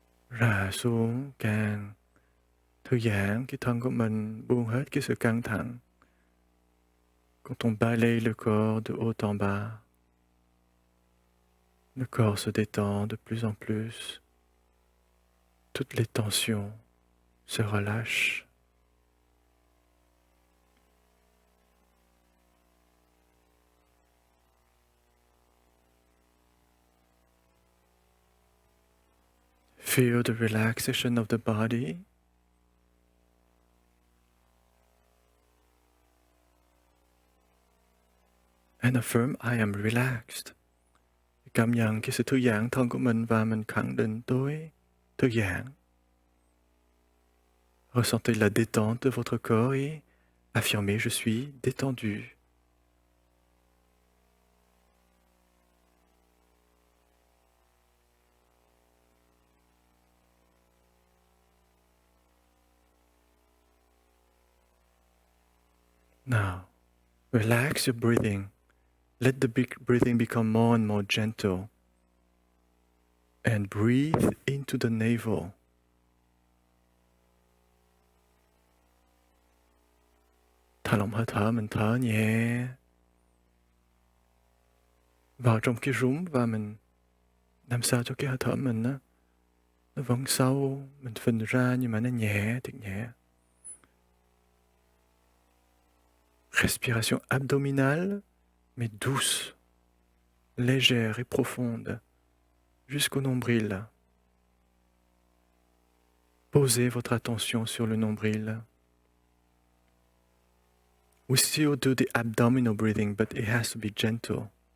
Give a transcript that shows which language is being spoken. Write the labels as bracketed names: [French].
[Vietnamese] Rã xuống càng thư giãn cái thân của mình, buông hết cái sự căng thẳng. [French] Quand on balaye le corps de haut en bas, le corps se détend de plus en plus. Toutes les tensions se relâchent. [English] Feel the relaxation of the body. And affirm, I am relaxed. [Vietnamese] Cảm nhận cái sự thư giãn thân của mình và mình khẳng định tôi thư giãn. [French] Ressentez la détente de votre corps et affirmez, je suis détendu. [English] Now, relax your breathing. Let the breathing become more and more gentle. And breathe into the navel. [Vietnamese] Thả lỏng hơi thở, mình thở nhẹ vào trong cái rúng và mình làm sao cho cái hơi thở mình nó vẫn sâu, mình phình ra nhưng mà nó nhẹ, thật nhẹ. [French] Respiration abdominale, mais douce, légère et profonde, jusqu'au nombril. Posez votre attention sur le nombril. [English] We still do the abdominal breathing, but it has to be gentle.